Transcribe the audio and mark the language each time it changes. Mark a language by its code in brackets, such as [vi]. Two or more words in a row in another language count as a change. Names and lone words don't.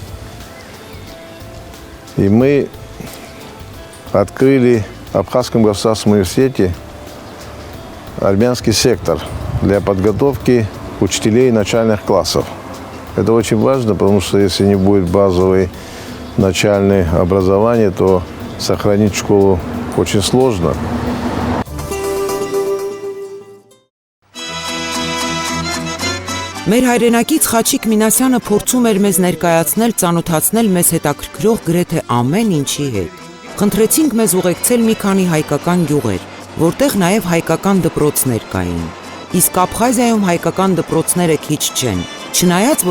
[ru] И мы открыли в Абхазском государственном университете армянский сектор для подготовки учителей начальных классов. Это очень важно, потому что если не будет базовое начальное образование, то сохранить школу очень сложно. [hy] Մեր հայրենակից Խաչիկ Մինասյանը փորձում էր մեզ ներկայացնել, ծանոթացնել մեզ հետաքրքրող գրեթե ամեն ինչի հետ։ Խնդրեցինք մեզ ուղեկցել մի քանի հայկական գյուղեր, որտեղ նաև հայկական դպրոցներ կային։ Իսկ Աբխազիայում հայկական դպրոցները քիչ չեն, չնայած որ